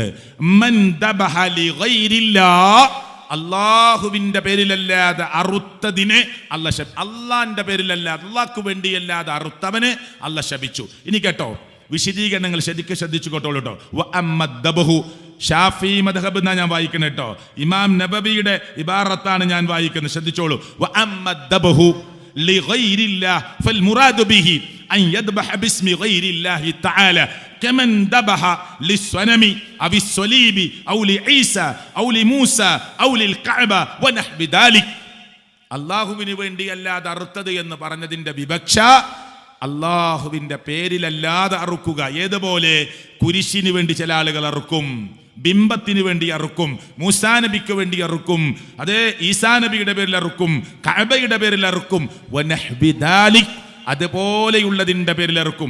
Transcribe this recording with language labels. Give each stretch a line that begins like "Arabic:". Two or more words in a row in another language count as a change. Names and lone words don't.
Arabic: من ذبح لغير الله,
Malayalam: അള്ളാഹുവിന്റെ പേരിലല്ലാതെ അറുത്തതിനെ അള്ളാന്റെ പേരിലല്ലാതെ അള്ളാഹ്ക്ക് വേണ്ടിയല്ലാതെ അറുത്തവന് അള്ളാഹ് ശപിച്ചു. ഇനി കേട്ടോ, വിശദീകരണങ്ങൾ ശരിക്കും ശ്രദ്ധിച്ചു കേട്ടോളൂ കേട്ടോ. ഷാഫി മദ്ഹബ് എന്നാ ഞാൻ വായിക്കുന്നത് കേട്ടോ. ഇമാം നബവിയുടെ ഇബാറത്താണ് ഞാൻ വായിക്കുന്നത്, ശ്രദ്ധിച്ചോളൂ.
Arabic: فالمراد به أن يذبح باسم غير الله تعالى كمن ذبح للصنم أو الصليب أو لعيسى أو لموسى أو للكعبة ونحو ذلك.
Malayalam: അള്ളാഹുവിന് വേണ്ടി അല്ലാതെ അറുത്തത് എന്ന് പറഞ്ഞതിന്റെ വിവക്ഷ അള്ളാഹുവിന്റെ പേരിലല്ലാതെ അറുക്കുക. ഏതുപോലെ കുരിശിന് വേണ്ടി ചില ആളുകൾ അറുക്കും, ബിംബത്തിന് വേണ്ടി അറുക്കും, മൂസാ നബിക്ക് വേണ്ടി അറുക്കും, അതേ ഈസാ നബിയുടെ പേരിൽ അറുക്കും, കഅബയുടെ പേരിൽ അറുക്കും,
Arabic: ونحو ذلك,
Malayalam: അതുപോലെയുള്ളതിന്റെ പേരിൽ അറുക്കും.